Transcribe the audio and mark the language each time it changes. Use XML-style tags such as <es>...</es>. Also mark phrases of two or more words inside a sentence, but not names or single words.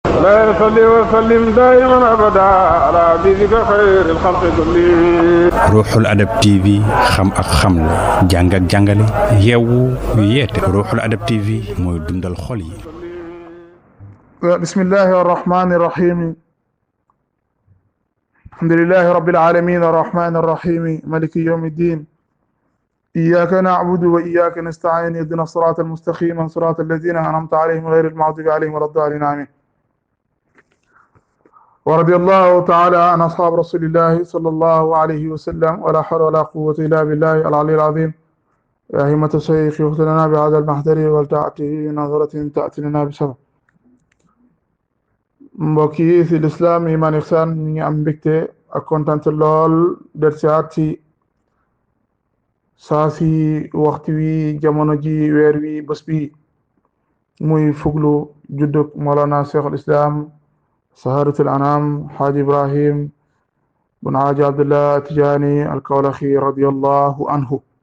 <ar>لا يصلي وسلم دائما ابدا على حبيبك خير الخلق كلهم.</ar> <wo>Ruuxul Adab TV xam ak xamle jàng ak jàngale yeewu yeete Ruuxul Adab TV mooy dundal xol yi.</wo> <ar>بسم الله الرحمن الرحيم الحمد لله رب العالمين الرحمن الرحيم مالك يوم الدين إياك نعبد وإياك نستعين اهدنا الصراط المستقيم صراط الذين أنعمت عليهم غير المغضوب عليهم ولا الضالين آمين. ورضي الله تعالى عن أصحاب رسول الله صلى الله عليه وسلم ولا حول ولا قوة إلا بالله العلي العظيم. يا همة الشيخ اغفر لنا بهذا المحضر ولتأته نظرة تأتي لنا بسبب.</ar> <wo>mbokk yi ci lislaam Iman Ihsan ñu ngi am mbégte ak kontaan lool del siaat ci saa si waxtu wi jamono ji weer wi bés bi muy fuglu juddug Mawlana Cheikh al Islam saharatul anam Haaj Ibrahim bun Haaji Abdullah Tijaani al Kawlaxi</wo> <ar>رضي الله عنه</ar>